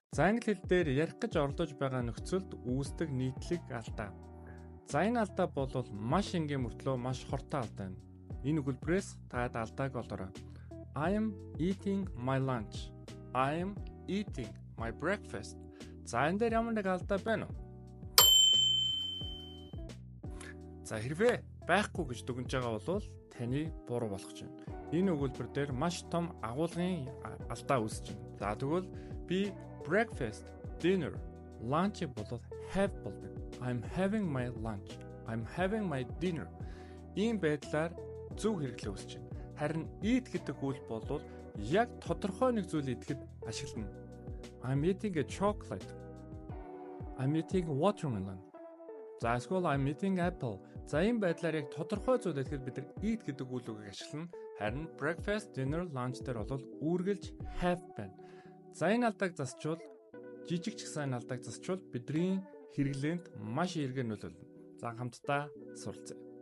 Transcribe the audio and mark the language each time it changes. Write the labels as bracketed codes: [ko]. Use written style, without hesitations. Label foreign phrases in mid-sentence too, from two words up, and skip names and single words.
[mn] За англи хэл дээр ярих гэж оролдож байгаа нөхцөлд үүсдэг нийтлэг алдаа. За энэ алдаа бол маш энгийн мөртлөө маш хортой алдаа юм. Энэ өгүүлбэрээс та алдааг олоорой. [en] I am eating my lunch. I am eating my breakfast. [mn] За энэ дээр ямар нэг алдаа байна уу? За хэрвээ байхгүй гэж дүгнэж байгаа бол таны буруу болох чинь. Энэ өгүүлбэр дээр маш том агуулгын алдаа үүсэж байна. За тэгвэл би [en] breakfast, dinner, lunch [mn] болоод have болдог. [en] I'm having my lunch. I'm having my dinner. [mn] Ийм байдлаар зөв хэрэглээ үүсэж байна. Харин eat гэдэг үйл бол яг тодорхой нэг зүйл идэхэд ашиглана. [en] I'm eating a chocolate. I'm eating watermelon. [mn] За эсвэл [en] I'm eating apple. [mn] За ийм байдлаар яг тодорхой зүйл идэхэд бид нар eat гэдэг үйл үгийг ашиглана. Харин [en] breakfast, dinner, lunch [mn] дээр бол үргэлж have байна. За энэ алдааг засчвал жижиг ч гэсэн энэ алдааг засчвал бидний хэрэглээнд маш эргэн нөлөөлнө. За хамтдаа суралцъя.